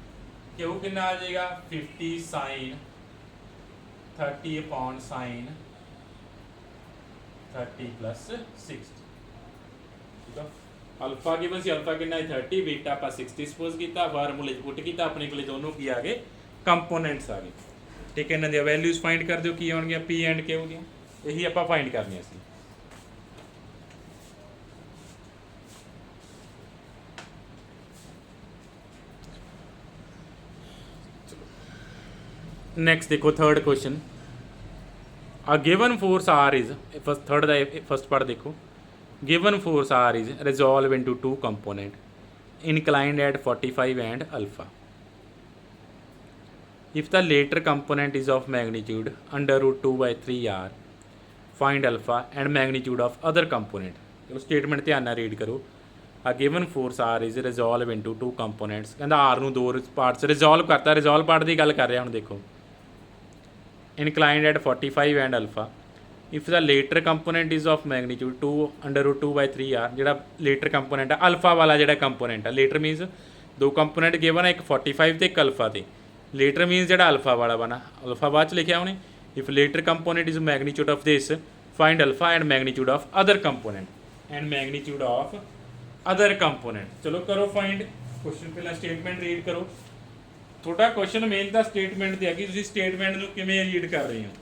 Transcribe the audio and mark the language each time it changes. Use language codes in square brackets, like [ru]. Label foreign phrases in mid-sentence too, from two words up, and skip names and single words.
[pa] Q ਕਿੰਨਾ ਆ ਜਾਏਗਾ, 50 sin 30 upon sin 30 plus 60। ਠੀਕ ਆ, [en] alpha given [pa] ਸੀ, ਅਲਫਾ ਕਿੰਨਾ ਹੈ 30, ਬੀਟਾ ਆਪਾਂ 60 ਸਪੋਜ਼ ਕੀਤਾ, ਫਾਰਮੂਲੇ ਪੁੱਟ ਕੀਤਾ, ਆਪਣੇ ਕੋਲੇ ਦੋਨੋਂ ਕੀ ਆ ਗਏ, ਕੰਪੋਨੈਂਟਸ ਆ ਗਏ। ਠੀਕ ਹੈ, ਇਹਨਾਂ ਦੀਆਂ [en] values find [pa] ਕਰ ਦਿਓ, ਕੀ ਆਉਣਗੀਆਂ P ਐਂਡ Q ਦੀਆਂ, ਇਹੀ ਆਪਾਂ ਫਾਈਂਡ ਕਰਨੀਆਂ ਸੀ। [hi] नेक्स्ट देखो [en] third question, a given force R is first third ਦਾ first part देखो, given force R is resolved into two component inclined at 45 and alpha। if the later component is of magnitude under root 2 by 3 R, find alpha and magnitude of other component। [pa] ਚਲੋ ਸਟੇਟਮੈਂਟ ਧਿਆਨ ਨਾਲ ਰੀਡ ਕਰੋ। [en] a given force R is resolve into two components. [pa] ਕਹਿੰਦਾ ਆਰ ਨੂੰ ਦੋ ਪਾਰਟਸ ਰਿਜ਼ੋਲਵ ਕਰਤਾ। [en] resolve part [pa] ਦੀ ਗੱਲ ਕਰ ਰਿਹਾ ਹੁਣ ਦੇਖੋ। [en] inclined at 45 and alpha if the later component is of magnitude 2/√2/3 R. [pa] ਜਿਹੜਾ [en] later component [pa] ਆ ਅਲਫਾ ਵਾਲਾ ਜਿਹੜਾ ਕੰਪੋਨੈਂਟ ਆ, [en] later means [pa] ਦੋ [en] component given [pa] ਆ, ਇੱਕ 45 ਤੇ ਇੱਕ ਅਲਫਾ ਤੇ। [en] later means [pa] ਜਿਹੜਾ ਅਲਫਾ ਵਾਲਾ ਬਣਾ, ਅਲਫਾ ਬਾਅਦ ਚ ਲਿਖਿਆ ਉਹਨੇ। [en] if later component is magnitude of this find alpha and magnitude of other component [pa] ਚਲੋ ਕਰੋ [en] find। [pa] ਕੁਐਸਚਨ ਪਹਿਲਾਂ [en] statement read [pa] ਕਰੋ। ਤੁਹਾਡਾ ਕੁਐਸਚਨ ਮੇਨ ਤਾਂ ਸਟੇਟਮੈਂਟ ਤੇ ਹੈ ਕਿ ਤੁਸੀਂ ਸਟੇਟਮੈਂਟ ਨੂੰ ਕਿਵੇਂ ਰੀਡ ਕਰ ਰਹੇ ਹੋ।